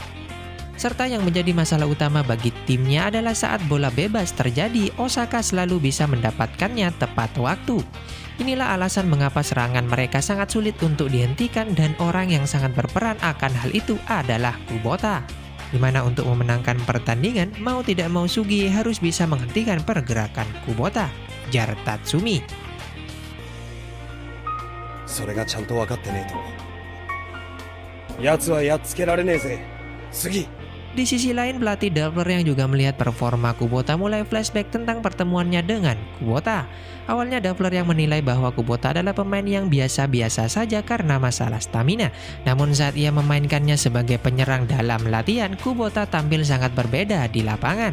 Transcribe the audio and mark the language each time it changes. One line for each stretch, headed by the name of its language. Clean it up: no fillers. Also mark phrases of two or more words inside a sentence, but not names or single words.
Indonesian: Serta yang menjadi masalah utama bagi timnya adalah saat bola bebas terjadi, Osaka selalu bisa mendapatkannya tepat waktu. Inilah alasan mengapa serangan mereka sangat sulit untuk dihentikan dan orang yang sangat berperan akan hal itu adalah Kubota. Dimana untuk memenangkan pertandingan, mau tidak mau Sugi harus bisa menghentikan pergerakan Kubota, jar Tatsumi.
Japanese: それがちゃんと分かってねえと。奴はやっつけられねえぜ。次。
Indonesian: Di sisi lain, pelatih Doppler yang juga melihat performa Kubota mulai flashback tentang pertemuannya dengan Kubota. Awalnya Doppler yang menilai bahwa Kubota adalah pemain yang biasa-biasa saja karena masalah stamina. Namun saat ia memainkannya sebagai penyerang dalam latihan, Kubota tampil sangat berbeda di lapangan.